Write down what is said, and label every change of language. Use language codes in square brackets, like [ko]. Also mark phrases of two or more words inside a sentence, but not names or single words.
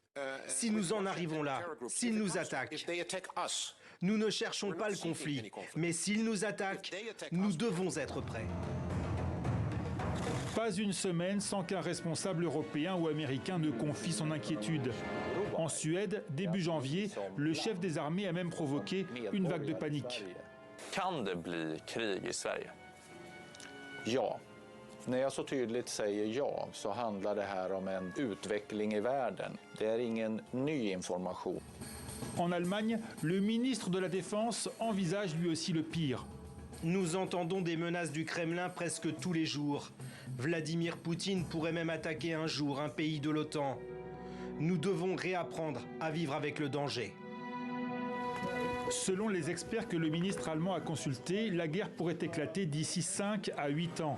[fr] Si nous en arrivons là, s'ils nous attaquent, nous ne cherchons pas le conflit, mais s'ils nous attaquent, nous devons être prêts. Pas une semaine sans qu'un responsable européen ou américain ne confie son inquiétude. En Suède, début janvier, le chef des armées a même provoqué une vague de panique. [sv] Kan det bli krig i Sverige? Ja. När jag så tydligt säger ja så handlar det här om en utveckling i världen. Det är ingen ny information. [fr] En Allemagne, le ministre de la Défense envisage lui aussi le pire. Nous entendons des menaces du Kremlin presque tous les jours. Vladimir Poutine pourrait même attaquer un jour un pays de l'OTAN. Nous devons réapprendre à vivre avec le danger. Selon les experts que le ministre allemand a consultés, la guerre pourrait éclater d'ici 5 à 8 ans.